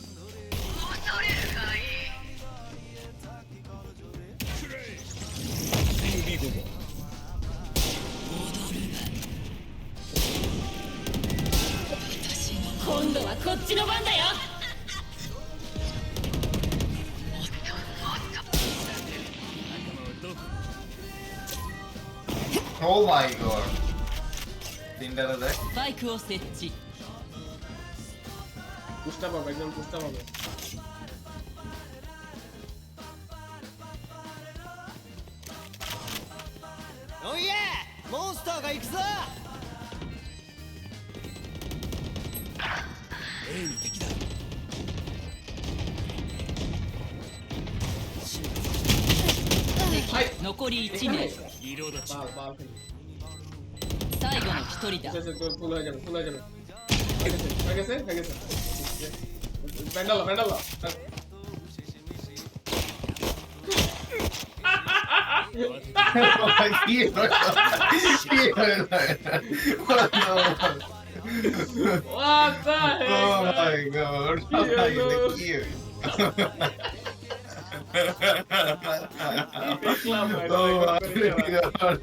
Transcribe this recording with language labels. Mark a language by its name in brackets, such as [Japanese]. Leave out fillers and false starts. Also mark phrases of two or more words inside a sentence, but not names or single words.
[Japanese] 今度はこっちの番だよ。 [English] Oh my god. [Bangla] তিনটাতে দেখ। [Japanese] スパイクを設置。 [Bangla] পুষ্টা পাবে একদম পুষ্টা পাবে [Japanese] おいえモンスターが行くぞ。残り1名。 [Bangla] বাল বাল খেলি [Japanese] 最後の1人だ。 [Bangla] ফুল হয়ে যাবে ফুল হয়ে যাবে হয়ে গেছে ব্যান্ডালো ব্যান্ডালো কি হলো? কি হলো? [English] What the Oh heck? my god. [Bangla] কি হলো? দেখলাম ভাই [English] Oh my god.